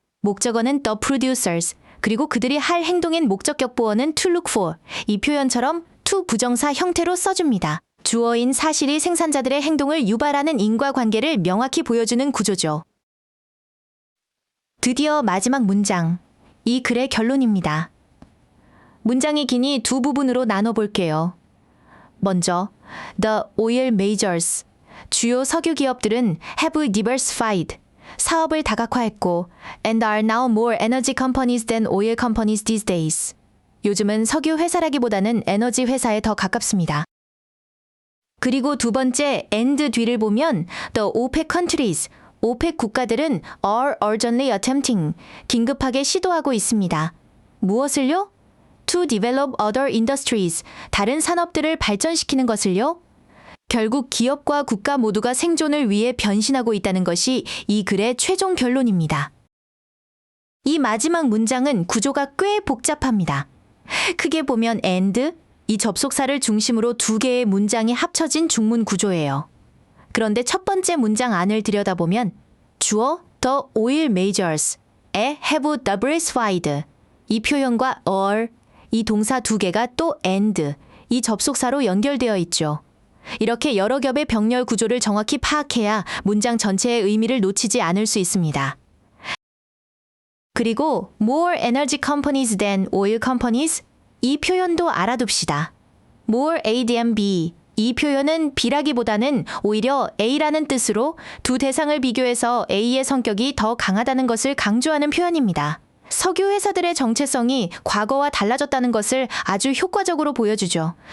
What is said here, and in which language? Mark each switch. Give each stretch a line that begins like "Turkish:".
Korean: 목적어는 the producers, 그리고 그들이 할 행동인 목적격 보어는 to look for, 이 표현처럼 to 부정사 형태로 써줍니다. 주어인 사실이 생산자들의 행동을 유발하는 인과관계를 명확히 보여주는 구조죠. 드디어 마지막 문장, 이 글의 결론입니다. 문장이 기니 두 부분으로 나눠볼게요.
English: 먼저, the oil majors, 주요 석유 기업들은 have diversified, 사업을 다각화했고 and are now more energy companies than oil companies these days.
Korean: 요즘은 석유 회사라기보다는 에너지 회사에 더 가깝습니다. 그리고 두 번째 and 뒤를 보면 the OPEC countries, OPEC 국가들은 are urgently attempting, 긴급하게 시도하고 있습니다. 무엇을요?
English: To develop other industries, 다른 산업들을 발전시키는 것을요?
Korean: 결국 기업과 국가 모두가 생존을 위해 변신하고 있다는 것이 이 글의 최종 결론입니다. 이 마지막 문장은 구조가 꽤 복잡합니다. 크게 보면 and, 이 접속사를 중심으로 두 개의 문장이 합쳐진 중문 구조예요. 그런데 첫 번째 문장 안을 들여다보면 주어 the oil majors 에 have diversified, 이 표현과 are, 이 동사 두 개가 또 and, 이 접속사로 연결되어 있죠. 이렇게 여러 겹의 병렬 구조를 정확히 파악해야 문장 전체의 의미를 놓치지 않을 수 있습니다. 그리고 more energy companies than oil companies, 이 표현도 알아둡시다. more A than B, 이 표현은 B라기보다는 오히려 A라는 뜻으로 두 대상을 비교해서 A의 성격이 더 강하다는 것을 강조하는 표현입니다. 석유 회사들의 정체성이 과거와 달라졌다는 것을 아주 효과적으로 보여주죠.